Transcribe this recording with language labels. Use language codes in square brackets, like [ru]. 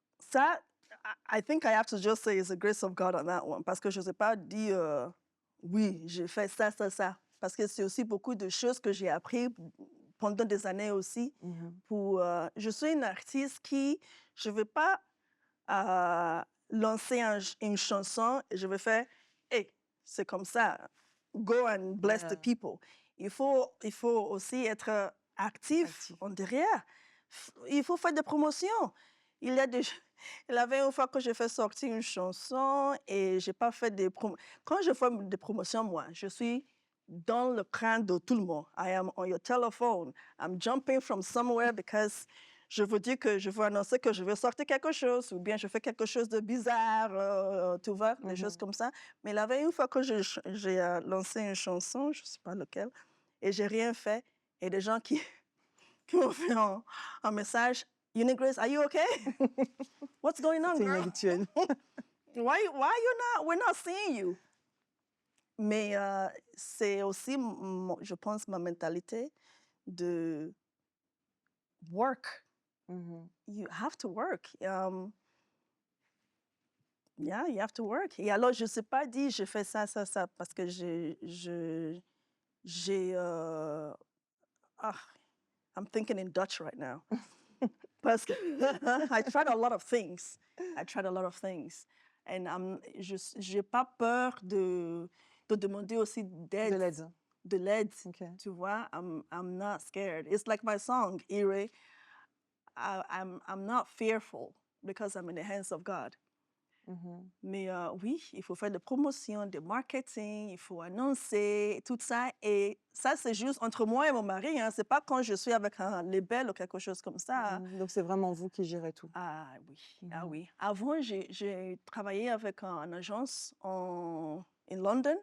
[en] Ça, I think I have to just say it's the grace of God on that one. [fr] Parce que je ne sais pas dire, oui, j'ai fait ça, ça, ça. Parce que c'est aussi beaucoup de choses que j'ai appris pendant des années aussi. Mmh. Je suis une artiste qui, je ne vais pas lancer une chanson et je vais faire, hey, c'est comme ça, [en] go and bless the [fr] Ouais, [en] people. [fr] Il faut aussi être actif actif. en derrière. Il faut faire des promotions. Il y a des... Il y avait une fois que j'ai fait sortir une chanson et j'ai pas fait des promotions. Quand je fais des promotions, moi, je suis dans le crâne de tout le monde. [en] I am on your telephone. I'm jumping from somewhere because [fr] je veux dire que je veux annoncer que je veux sortir quelque chose ou bien je fais quelque chose de bizarre, tu vois, des choses Mhm. comme ça. Mais la veille, une fois que j'ai lancé une chanson, je ne sais pas lequel, et j'ai rien fait, et des gens qui, qui m'ont fait un message, Unique Grace, [en] are you okay? What's going on, [fr] C'est [en] girl? [fr] inhabituel. [en] Why you not, we're not seeing you? [fr] Mais c'est aussi, je pense, ma mentalité de work. Mhm. [en] You have to work. Yeah, you have to work. [fr] Et alors, je ne sais pas dire, je fais ça, ça, ça, parce que j'ai, ah, [en] I'm thinking in Dutch right now. [fr] Parce que [en] I tried a lot of things. I tried a lot of things. [fr] And je n'ai pas peur de demander aussi De l'aide. de l'aide, Ok. tu vois. [en] I'm not scared. It's like my song, Ire. I'm not fearful because I'm in the hands of God. Mhm. [fr] Mais oui, il faut faire des promotions, des marketing, il faut annoncer, tout ça. Et ça, c'est juste entre moi et mon mari. Hein. C'est pas quand je suis avec un label ou quelque chose comme ça. Hein. Mhm. Donc c'est vraiment vous qui gérez tout. Ah oui, ah Mhm. oui. Avant, j'ai travaillé avec une agence en London